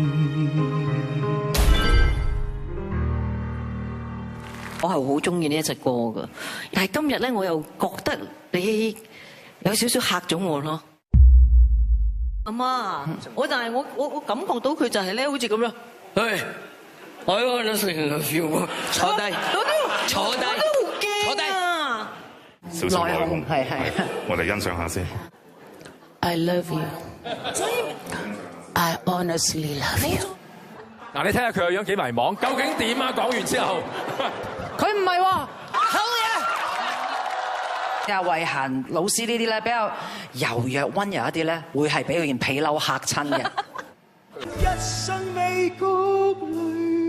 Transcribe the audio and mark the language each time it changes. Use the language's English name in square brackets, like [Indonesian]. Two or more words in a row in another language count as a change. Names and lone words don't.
[Cantonese] 我係好中意呢一隻歌㗎，但係今日咧我又覺得你有少少嚇咗我咯。阿媽，但係我感覺到佢就係咧好似咁樣，喂。我喺度食個 feel 喎，坐低，坐低，坐低啊！小心內訌，係，我哋欣賞下先。 [English] I love you. I honestly love you. [Cantonese] 嗱，你睇下佢個樣幾迷茫，究竟點啊？講完之後，佢唔係喎，好嘢！阿慧嫻老師呢啲咧比較柔弱溫柔一啲咧，會係俾佢件皮褸嚇親嘅。一生未谷淚。